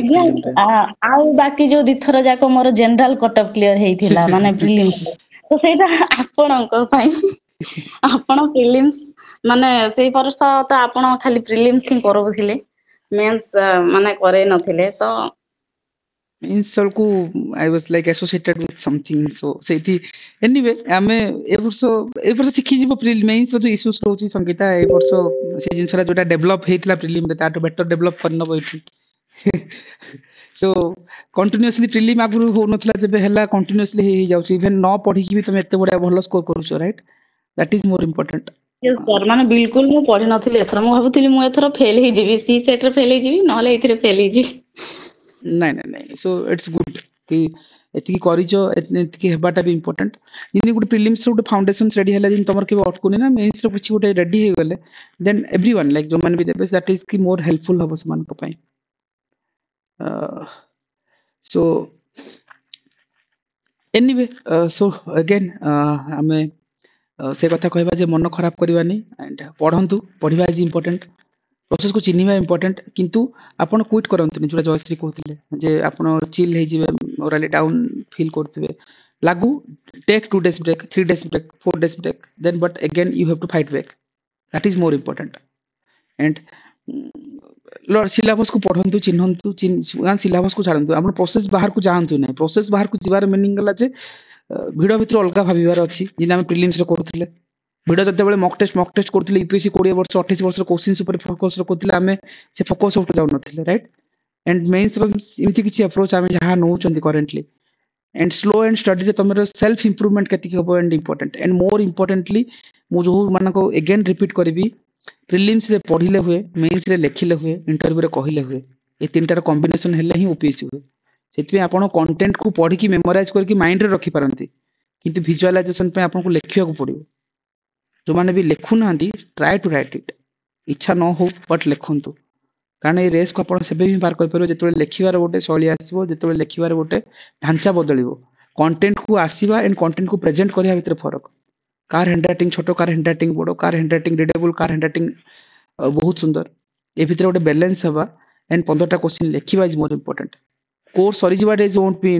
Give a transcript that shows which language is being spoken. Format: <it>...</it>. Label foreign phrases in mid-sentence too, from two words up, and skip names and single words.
<or>ଆଜ୍ଞା ପ୍ରିଲିମ୍ ରେ ଆଉ ବାକି ଯୋଉ ଦିଥର ଯାକ ମୋର</or> <en>general cutoff clear</en> <or>ହେଇଥିଲା ମାନେ ପ୍ରିଲିମ୍ସ ତ ସେଇଟା ଆପଣଙ୍କ ପାଇଁ ଆପଣ ପ୍ରିଲିମ୍ସ ମାନେ ସେଇ ବର୍ଷ ତ ଆପଣ ଖାଲି ପ୍ରିଲିମ୍ସ ହିଁ କରଉଥିଲେ ମେନ୍ସ ମାନେ କରେଇ ନଥିଲେ ତ means କୁ</or> <en>I was like associated with something so</en> <or>ସେଇଠି anyway ଆମେ ଏ ବର୍ଷ ଶିଖିଯିବ ମେନ୍ସ ର ଯୋଉ ଇସ୍ୟୁସ୍ ରହୁଛି ସଙ୍ଗୀତା ଏ ବର୍ଷ ସେ ଜିନିଷଟା ଯୋଉଟା ଡେଭଲପ ହେଇଥିଲା ପ୍ରିଲିମ୍ ରେ ତାଠୁ</or> <en>better develop</en> <or>କରିନବ ଏଇଠି</or> <en>so continuously</en> <or>ପ୍ରିଲିମ୍ ଆଗରୁ ହଉନଥିଲା ଯେବେ ହେଲା କଣ୍ଟିନ୍ୟୁଅସଲି ହେଇଯାଉଛି ଇଭେନ ନ ପଢିକି ବି ତମେ ଏତେ ବଢିଆ ଭଲ ସ୍କୋର କରୁଛ</or> <en>right that is more important</en> <or>ମାନେ ବିଲକୁଲ ମୁଁ ପଢିନଥିଲି ଏଥର ମୁଁ ଭାବୁଥିଲି ମୁଁ ଏଥର ଫେଲ ହେଇଯିବି ସି ସେଟରେ ଫେଲ ହେଇଯିବି ନହେଲେ ଏଇଥିରେ ଫେଲ ହେଇଯିବି ନାଇଁ</or> <en>so it's good</en> <or>କି ଏତିକି କରିଛ ଏତିକି ହେବାଟା ବି ଇମ୍ପୋର୍ଟାଣ୍ଟ ଯେମିତି ଗୋଟେ ପ୍ରିଲିମ୍ସ ର ଗୋଟେ ଫାଉଣ୍ଡେସନ ରେଡି ହେଲା ଯେମିତି ତମର କେବେ ଅଟକୁନି ନା ମେନ୍ସ ର କିଛି ଗୋଟେ ରେଡି ହେଇଗଲେ</or> <en>then everyone like</en> <or>ଯୋଉମାନେ ବି ଦେବେ</or> <en>that is</en> <or>କି</or> <en>more helpful</en> <or>ହବ ସେମାନଙ୍କ ପାଇଁ</or> <en>so anyway so again</en> <or>ଆମେ ସେ କଥା କହିବା ଯେ ମନ ଖରାପ କରିବାନି and ପଢନ୍ତୁ ପଢିବା</or> <en>is important</en> <or>ପ୍ରୋସେସ କୁ ଚିହ୍ନିବା ଇମ୍ପୋର୍ଟାଣ୍ଟ କିନ୍ତୁ ଆପଣ କ୍ୱିଟ୍ କରନ୍ତୁନି ଯୋଉଟା ଜୟଶ୍ରୀ କହୁଥିଲେ ଯେ ଆପଣ ଚିଲ୍ ହେଇଯିବେ</or> <en>morally down feel</en> <or>କରୁଥିବେ ଲାଗୁ</or> <en>take 2 days break 3 days break 4 days break then but again you have to fight back that is more important and</en> <or>ସିଲାବସ୍ କୁ ପଢନ୍ତୁ ଚିହ୍ନନ୍ତୁ ସିଲାବସ୍ କୁ ଛାଡନ୍ତୁ ଆପଣ ପ୍ରୋସେସ ବାହାରକୁ ଯାଆନ୍ତୁ ନାହିଁ ପ୍ରୋସେସ ବାହାରକୁ ଯିବାର ମିନିଂ ହେଲା ଯେ ଭିଡ ଭିତରେ ଅଲଗା ଭାବିବାର ଅଛି ଯେମିତି ଆମେ ପ୍ରିଲିମ୍ସ ରେ କରୁଥିଲେ ଭିଡ ଯେତେବେଳେ</or> <en>mock test</en> <or>କରୁଥିଲେ ୟୁପିଏସସି 20 ବର୍ଷ 28 ବର୍ଷର କୋଶ୍ଚିନ୍ସ ଉପରେ ଫୋକସ କରୁଥିଲେ ଆମେ ସେ ଫୋକସ ଉପରେ ଯାଉନଥିଲେ</or> <en>right and mains</en> <or>ର ଏମିତି କିଛି ଆପ୍ରୋଚ୍ ଆମେ ଯାହା ନଉଛନ୍ତି</or> <en>currently and slow and study</en> <or>ରେ ତମର</or> <en>self improvement</en> <or>କେତିକି ହବ</or> <en>and important and more importantly</en> <or>ମୁଁ ଯୋଉ ମାନଙ୍କୁ</or> <en>again repeat</en> <or>କରିବି prelims ରେ ପଢିଲେ ହୁଏ mains ରେ ଲେଖିଲେ ହୁଏ interview ରେ କହିଲେ ହୁଏ ଏ ତିନିଟାର combination ହେଲେ ହିଁ OPSC ହୁଏ ସେଥିପାଇଁ ଆପଣ content କୁ ପଢିକି memorize କରିକି mind ରେ ରଖିପାରନ୍ତି କିନ୍ତୁ visualization ପାଇଁ ଆପଣଙ୍କୁ ଲେଖିବାକୁ ପଡିବ ଯୋଉମାନେ ବି ଲେଖୁନାହାନ୍ତି</or> <en>try to write it</en> <or>ଇଚ୍ଛା ନ ହଉ but ଲେଖନ୍ତୁ କାରଣ ଏଇ ରେସ୍ କୁ ଆପଣ ସେବେ ହିଁ ପାର କରିପାରିବେ ଯେତେବେଳେ ଲେଖିବାର ଗୋଟେ ଶୈଳୀ ଆସିବ ଯେତେବେଳେ ଲେଖିବାର ଗୋଟେ ଢାଞ୍ଚା ବଦଳିବ କଣ୍ଟେଣ୍ଟ କୁ ଆସିବା</or> <en>and content</en> <or>କୁ ପ୍ରେଜେଣ୍ଟ କରିବା ଭିତରେ ଫରକ କାର ହ୍ୟାଣ୍ଡରାଇଟିଂ ଛୋଟ କାର ହ୍ୟାଣ୍ଡରାଇଟିଂ ବଡ କାର ହ୍ୟାଣ୍ଡରାଇଟିଂ ରିଡେବଲ କାର ହ୍ୟାଣ୍ଡରାଇଟିଂ ବହୁତ ସୁନ୍ଦର ଏ ଭିତରେ ଗୋଟେ ବାଲାନ୍ସ ହେବା ଏଣ୍ଡ 15ଟା କ୍ୱେଶ୍ଚିନ୍ ଲେଖିବା</or> <en>is more important</en> <or>କୋର୍ସ ସରିଯିବାଟା</or> <en>is won't be</en>